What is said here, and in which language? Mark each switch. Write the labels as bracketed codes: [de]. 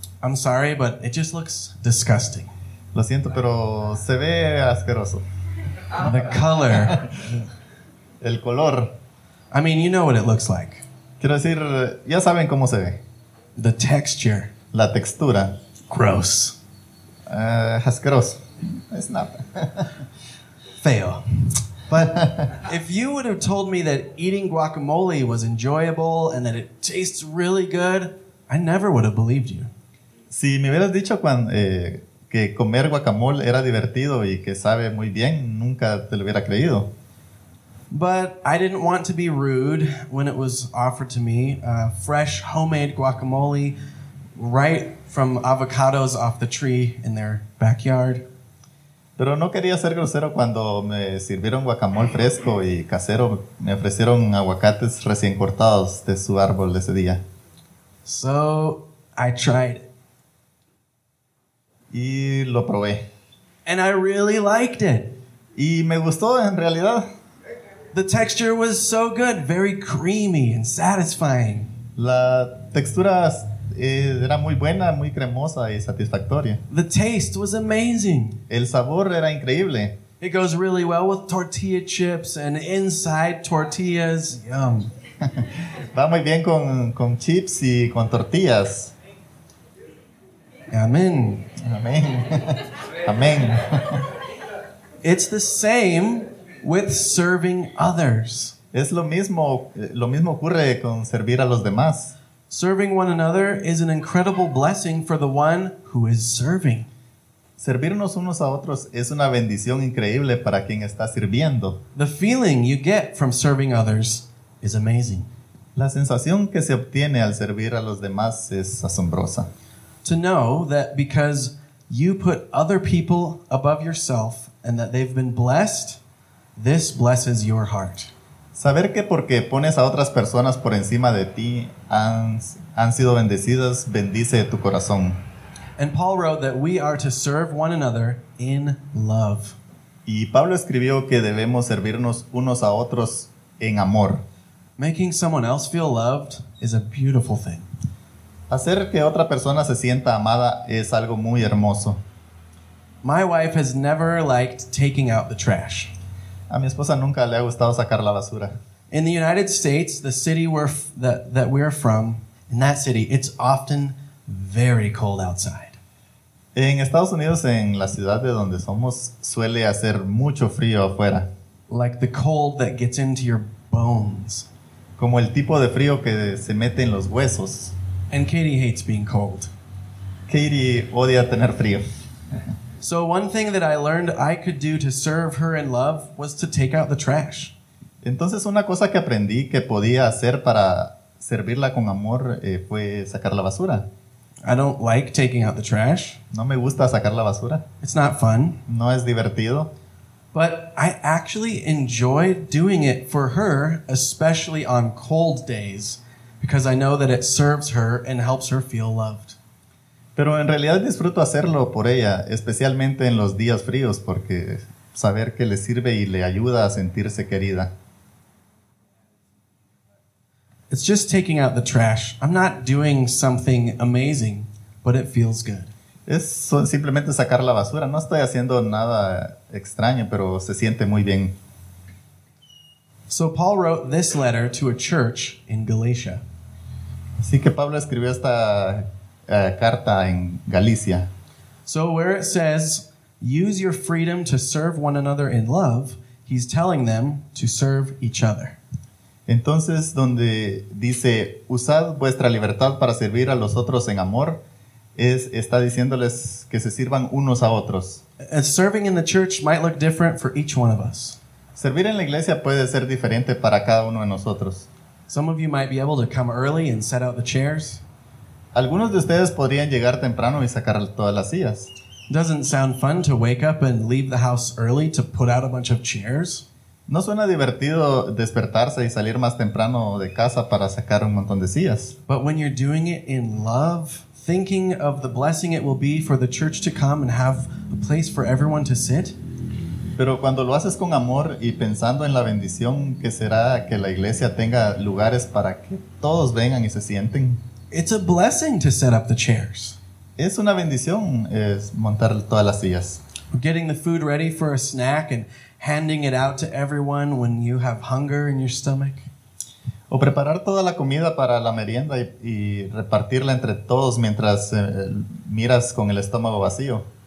[en] I'm sorry, but it just looks disgusting. [es] Lo siento, pero se ve asqueroso. [en] The color. [es] El color. [en] I mean, you know what it looks like. [es] Quiero decir, ya saben cómo se ve. [en] The texture. [es] La textura. [en] Gross. [es] Asqueroso. [en] It's not. [es] Feo. [en] But if you would have told me that eating guacamole was enjoyable and that it tastes really good, I never would have believed you. [es] Si me hubieras dicho que comer guacamole era divertido y que sabe muy bien, nunca te lo hubiera creído. [en] But I didn't want to be rude when it was offered to me. Fresh homemade guacamole right from avocados off the tree in their backyard. [es] Pero no quería ser grosero cuando me sirvieron guacamole fresco y casero. Me ofrecieron aguacates recién cortados de su árbol ese día. [en] So I tried. [es] Y lo probé. [en] And I really liked it. [es] Y me gustó en realidad. [en] The texture was so good, very creamy and satisfying. [es] La textura era muy buena, muy cremosa y satisfactoria. [en] The taste was amazing. [es] El sabor era increíble. [en] It goes really well with tortilla chips and inside tortillas. Yum. [es] Va muy bien con chips y con tortillas. Amén. Amén. Amén. [en] It's the same with serving others. [es] Es lo mismo ocurre con servir a los demás. [en] Serving one another is an incredible blessing for the one who is serving. [es] Servirnos unos a otros es una bendición increíble para quien está sirviendo. [en] The feeling you get from serving others is amazing. [es] La sensación que se obtiene al servir a los demás es asombrosa. [en] To know that because you put other people above yourself and that they've been blessed, this blesses your heart. [es] Saber que porque pones a otras personas por encima de ti han sido bendecidas, bendice tu corazón. [en] And Paul wrote that we are to serve one another in love. [es] Y Pablo escribió que debemos servirnos unos a otros en amor. [en] Making someone else feel loved is a beautiful thing. [es] Hacer que otra persona se sienta amada es algo muy hermoso. [en] My wife has never liked taking out the trash. [es] A mi esposa nunca le ha gustado sacar la basura. [en] In the United States, the city that we're from, in that city, it's often very cold outside. [es] En Estados Unidos, en la ciudad de donde somos, suele hacer mucho frío afuera. [en] Like the cold that gets into your bones. [es] Como el tipo de frío que se mete en los huesos. [en] And Katie hates being cold. [es] Katie odia tener frío. [en] So one thing that I learned I could do to serve her in love was to take out the trash. [es] Entonces una cosa que aprendí que podía hacer para servirla con amor fue sacar la basura. [en] I don't like taking out the trash. [es] No me gusta sacar la basura. [en] It's not fun. [es] No es divertido. [en] But I actually enjoy doing it for her, especially on cold days, because I know that it serves her and helps her feel loved. [es] Pero en realidad disfruto hacerlo por ella, especialmente en los días fríos, porque saber que le sirve y le ayuda a sentirse querida. [en] It's just taking out the trash. I'm not doing something amazing, but it feels good. [es] Es simplemente sacar la basura. No estoy haciendo nada extraño, pero se siente muy bien. [en] So Paul wrote this letter to a church in Galatia. [es] Así que Pablo escribió esta carta en Galicia. [en] So where it says, use your freedom to serve one another in love, he's telling them to serve each other. [es] Entonces, donde dice, usad vuestra libertad para servir a los otros en amor, está diciéndoles que se sirvan unos a otros. [en] And serving in the church might look different for each one of us. [es] Servir en la iglesia puede ser diferente para cada uno de nosotros. [en] Some of you might be able to come early and set out the chairs. [es] Algunos de ustedes podrían llegar temprano y sacar todas las sillas. [en] Doesn't sound fun to wake up and leave the house early to put out a bunch of chairs. [es] No suena divertido despertarse y salir más temprano de casa para sacar un montón de sillas. [en] But when you're doing it in love, thinking of the blessing it will be for the church to come and have a place for everyone to sit. [es] Pero cuando lo haces con amor y pensando en la bendición que será que la iglesia tenga lugares para que todos vengan y se sienten. [en] It's a blessing to set up the chairs. [es] Es una bendición montar todas las sillas. [en] Getting the food ready for a snack and handing it out to everyone when you have hunger in your stomach. [es] O preparar toda la comida para la merienda y repartirla entre todos mientras miras con el estómago vacío.